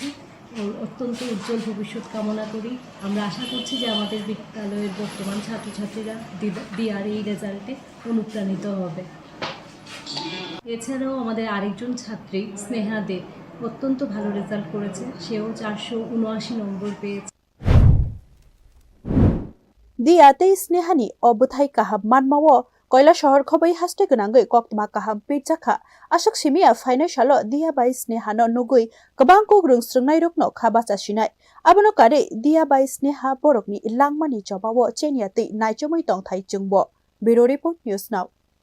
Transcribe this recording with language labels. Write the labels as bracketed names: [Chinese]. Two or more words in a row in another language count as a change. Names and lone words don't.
[Bangla] অত্যন্ত উজ্জ্বল ভবিষ্যৎ কামনা করি। আমরা আশা করছি যে আমাদের বিদ্যালয়ের বর্তমান ছাত্রছাত্রীরা দিয়ার এই রেজাল্টে অনুপ্রাণিত হবে। এছাড়াও আমাদের আরেকজন ছাত্রী স্নেহা দে অত্যন্ত ভালো রেজাল্ট করেছে। সেও 479 নম্বর পেয়েছে। [Kok Borok] dia tei snehani obuthai kaham manmawo koila shahor khobai haste gnangui koktma kaham pitjakha ashok simia financial dia bai snehano nugui kabang kok rungsrungnai rokno khabacha sinai abono kare dia bai sneha borokni langmani jobawo chenia tei naichomoi tongthai chungbo bureau report news now